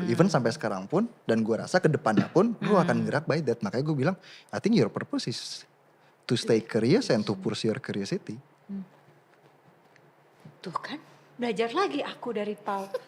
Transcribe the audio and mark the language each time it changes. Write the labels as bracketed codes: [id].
[id] Even sampai sekarang pun dan gue rasa ke depannya pun lu akan gerak [en] by that. [id] Makanya gue bilang [en] I think your purpose is to stay curious and to pursue your curiosity. [id] Tuh kan, belajar lagi aku dari Pau.